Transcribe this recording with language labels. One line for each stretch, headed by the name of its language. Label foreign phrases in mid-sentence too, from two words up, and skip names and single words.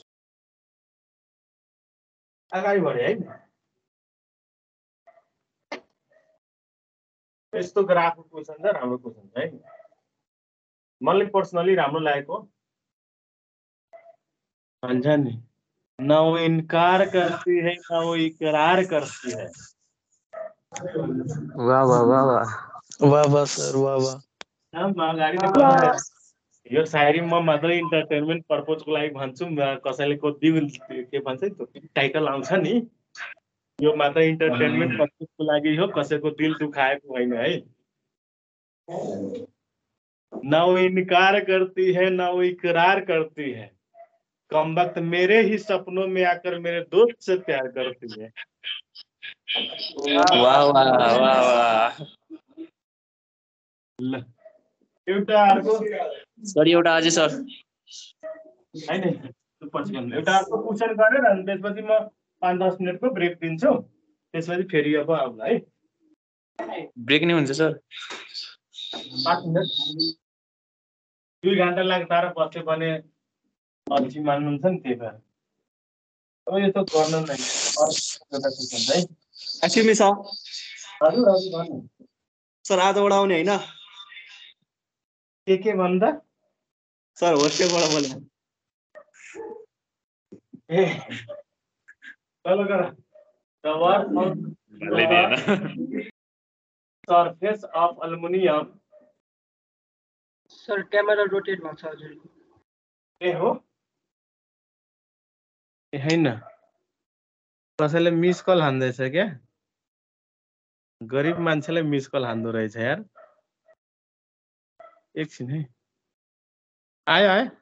Nepali: अगाडि बढे है। यस्तो ग्राफको क्वेसन छ, राम्रो क्वेसन छ है। मलाई पर्सनली राम्रो लागेको भन्छ नि,
Hindi: न वो इनकार करती है न वो इकरार करती है। वाह वाह वाह वाह वाह वाह सर वाह वाह।
Nepali: यो शायरी म मात्र
English: entertainment purposeको
Nepali: लागि भन्छु। कसैले के भन्छ टाइटल आउँछ नि, यो मात्र
English: entertainment purposeको
Nepali: लागि हो, कसैको दिल दुखाएको होइन है।
Hindi: न वो इनकार करती है न वो इकरार करती है, कम वक्त मेरे ही सपनों में आकर मेरे दोस्त से प्यार करती है। वाह वाह वाह वाह।
Nepali: ल एउटा अर्को सर एउटा अझै सर हैन पछि गर्नु। एउटा अर्को क्वेसन गरेर अनि त्यसपछि म 5-10
English: minuteको break
Nepali: दिन्छु। त्यसपछि फेरि अब आउला है। ब्रेक नै हुन्छ सर। 5 मिनेट 2 घण्टा लाग्छ र बस्यो भने अल्छी मान्नुहुन्छ नि, त्यही भएर अब यो त गर्न नै एउटा क्वेसन है।
English: actually me sir
Nepali: हजुर हजुर भन्नु। सर आजबाट आउने हैन के भन्दा? सर होस्टेलबाट बोले। ए चलो गर।
English: The work of surface of aluminum
Nepali: सर क्यामेरा रोटेट भएको छ हजुरको। ए हो ए हैन, कसैले
English: miss call
Nepali: हान्दैछ क्या? गरिब मान्छेलाई
English: miss call
Nepali: हान्दो रहेछ यार। एकछिन है। आयो